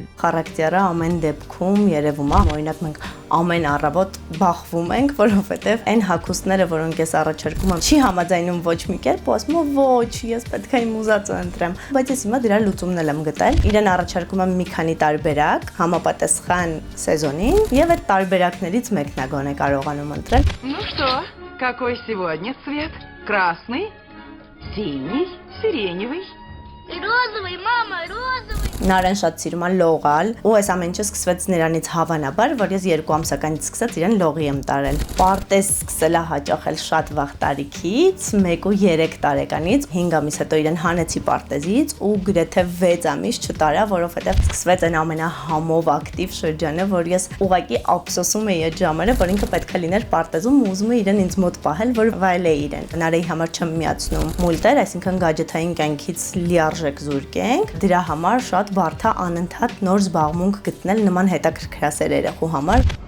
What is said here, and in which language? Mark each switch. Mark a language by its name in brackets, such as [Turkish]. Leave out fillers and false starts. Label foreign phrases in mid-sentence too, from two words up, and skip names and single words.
[Armenian] Խարակտերը ամեն դեպքում երևում է, օրինակ մենք ամեն առավոտ բախվում ենք, որովհետև այն հագուստները, որոնք ես առաջարկում եմ, չի համաձայնում ոչ մի կերպ, ու ասում եմ ոչ, ես պետք է իմ ուզածը ընտրեմ։ Բայց ես հիմա դրա լուծումն եմ գտել։ Իրեն առաջարկում եմ մի քանի տարբերակ, համապատասխան սեզոնին, եւ այդ տարբերակներից մեկն է գոնե կարողանում ընտրել։ [Russian] Ну что, какой сегодня цвет? Красный, синий, сиреневый. Розовый, мама, розовый. [Armenian] Նարեն շատ սիրում է լողալ, ու այս ամեն ինչը սկսվեց նրանից հավանաբար, որ ես 2 ամսականից սկսած իրեն լողի եմ տարել։ Պարտեզ սկսել է հաճախել շատ վաղ տարիքից, 1 ու 3 տարեկանից, 5 ամիս հետո իրեն հանեցի պարտեզից ու գրեթե 6 ամիս չտարա, որովհետև սկսվեց այն ամենահամով ակտիվ շրջանը, որ ես ուղղակի ափսոսում էի այդ ժամերը, որ ինքը պետք է լիներ պարտեզում ու ուզում է իրեն ինձ մոտ պահել, որ վայելեի իրեն։ Նարեի համար չեմ միացնում մուլտեր, այսինքն գաջեթային կյանքից լիարժեք զուրկ ենք, դրա համար շատ բարդ է անընդհատ նոր զբաղմունք գտնել նման հետաքրքրասեր երեխու համար։